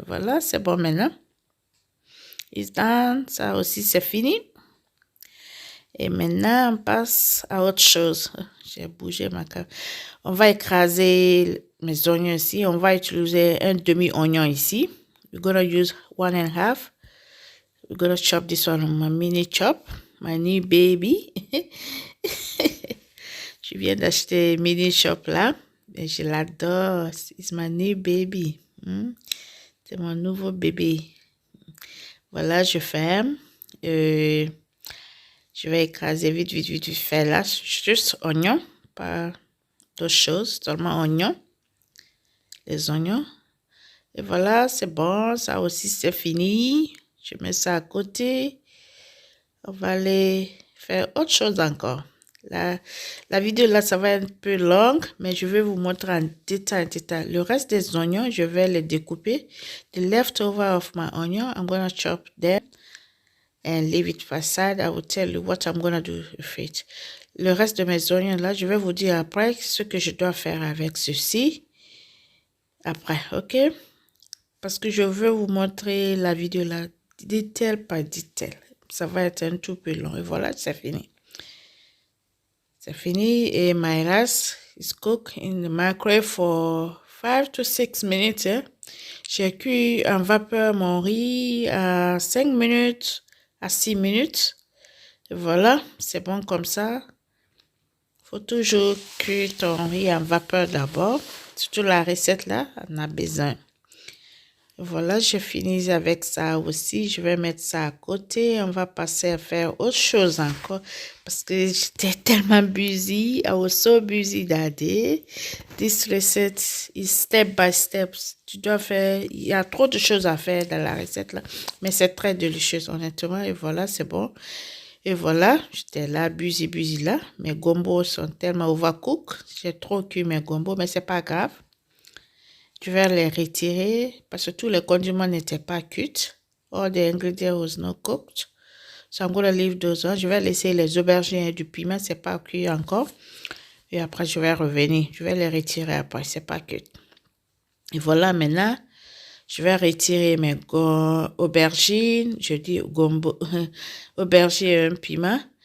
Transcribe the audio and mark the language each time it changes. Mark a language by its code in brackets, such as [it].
[fr] Voilà, c'est bon maintenant. [en] It's done. [fr] Ça aussi, c'est fini. Et maintenant, on passe à autre chose. J'ai bougé ma carte. On va écraser mes oignons ici. On va utiliser un demi-oignon ici. [en] We're going to use 1.5. We're going to chop this one on my mini chop. My new baby. [fr] Je viens d'acheter mini shop là. Et je l'adore. [en] It's my new baby. [fr] C'est mon nouveau bébé. Voilà, je ferme. Je vais écraser vite fait là. Juste oignon. Pas d'autre chose. Seulement oignon. Les oignons. Et voilà, c'est bon. Ça aussi, c'est fini. Je mets ça à côté. On va aller faire autre chose encore. La vidéo là, ça va être un peu longue, mais je vais vous montrer en détail. Le reste des oignons, je vais les découper. [en] The leftover of my onion, I'm going to chop them and leave it aside. I will tell you what I'm going to do with it. [fr] Le reste de mes oignons là, je vais vous dire après ce que je dois faire avec ceci. Après, ok? Parce que je veux vous montrer la vidéo là, détail par détail. Ça va être un tout peu long. Et voilà, c'est fini. C'est fini et [en] my rice is cooked in the microwave for 5 to 6 minutes. [fr] J'ai cuit en vapeur mon riz à 5 minutes, à 6 minutes. Et voilà, c'est bon comme ça. Faut toujours cuire ton riz en vapeur d'abord. Surtout la recette là, on a besoin. Voilà, je finis avec ça aussi. Je vais mettre ça à côté. On va passer à faire autre chose encore. Parce que j'étais tellement busy. [en] I was so busy that day. This recette is step by step. [fr] Tu dois faire... Il y a trop de choses à faire dans la recette là. Mais c'est très délicieux, honnêtement. Et voilà, c'est bon. Et voilà, j'étais là, busy là. Mes gombos sont tellement overcooked. J'ai trop cuit mes gombos, mais c'est pas grave. Je vais les retirer parce que tous les condiments n'étaient pas cuits. [en] All the ingredients was not cooked. So I'm going to leave those on. [fr] Je vais laisser les aubergines et du piment, c'est pas cuit encore. Et après, je vais revenir. Je vais les retirer après, c'est pas cuit. Et voilà, maintenant, je vais retirer mes aubergines. Je dis gombo, aubergines et un piment.